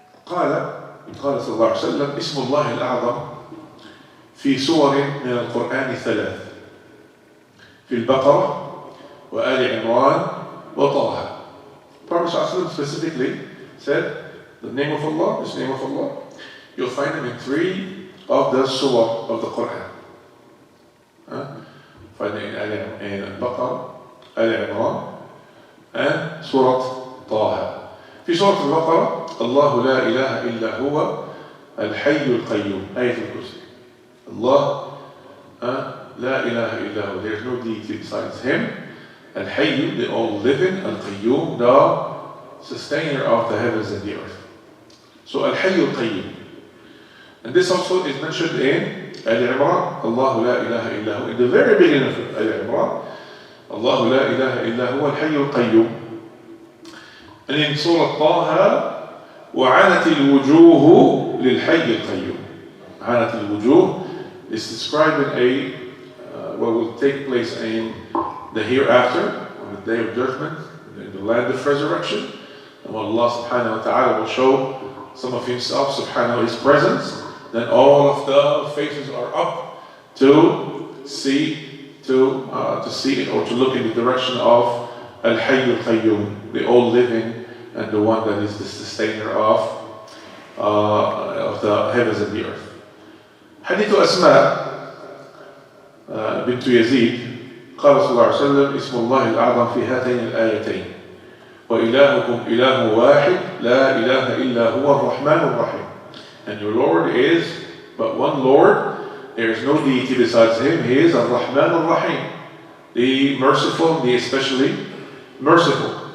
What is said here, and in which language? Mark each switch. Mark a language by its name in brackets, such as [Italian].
[Arabic] قال صلى الله عليه وسلم اسم الله الأعظم في سور من القرآن 3 في البقرة وآل عمران وطه. [English] Prophet ﷺ specifically said The name of Allah, this name of Allah, you'll find them in 3 of the surah of the Quran. Find it in Al-Baqarah, Al-Imran, and Surah Taha. [Arabic] في سورة البقرة الله لا إله إلا هو الحي القيوم آية الكرسي. [English] Allah [Arabic] لا إله إلا هو, [English] there is no deity besides Him. Al-Hayy, the all living, Al-Qayyum, the sustainer of the heavens and the earth. So Al-Hayy Al-Qayyum. And this also is mentioned in Al-Imran, Allah la ilaha illa hu. In the very beginning of Al-Imran, Allah la ilaha illa hu Al-Hayy Al-Qayyum. And in Surah Taha, [Arabic] وَعَنَتِ الْوُجُوهُ لِلْحَيِّ الْقَيُّومِ. عَنَتِ الْوُجُوهُ [English] is describing what will take place in the hereafter, on the day of judgment, in the land of resurrection. And when Allah subhanahu wa ta'ala will show some of Himself, subhanahu, His presence, then all of the faces are up to see it or to look in the direction of Al-Hayy Al-Qayyum, the all living and the one that is the sustainer of the heavens and the earth. [Arabic] حديث أسماء بنت يزيد قال صلى الله عليه وسلم اسم الله الأعظم في هاتين الآيتين وإلهكم إله واحد لا إله إلا هو الرحمن الرحيم. [English] And your Lord is but one Lord, there is no deity besides Him. He is Ar-Rahman Ar-Rahim, the merciful, the especially merciful.